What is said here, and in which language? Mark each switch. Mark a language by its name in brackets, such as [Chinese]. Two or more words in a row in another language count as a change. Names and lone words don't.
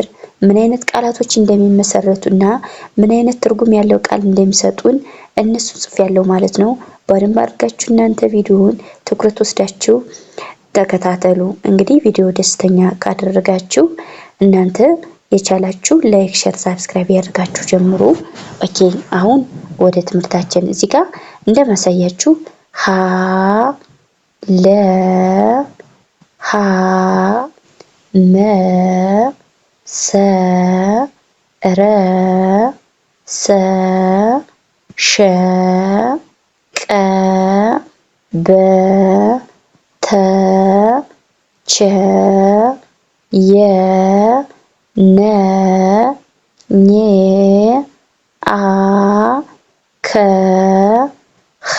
[Amharic] ምን አይነት ቃላቶች እንደሚመሰረቱና ምን አይነት ትርጉም ያለው ቃል እንደሚሰጡን እነሱን ጽፌያለሁ ማለት ነው። በደንብ አድርጋችሁ እናንተ ቪዲዮውን ትኩረት ወስዳችሁ ተከታተሉ። እንግዲህ ቪዲዮ ደስተኛ ካደረጋችሁ እናንተ የቻላችሁ [English] like, share, subscribe [Amharic] ያደርጋችሁ ጀምሩ። ኦኬ አሁን ወደ ትምህርታችን እዚህ ጋር እንደማሳያችሁ ለ ሀ መ ሰ ረ ሰ ሸ ቀ በ ተ ቸ የ ነ ኘ አ ከ ኸ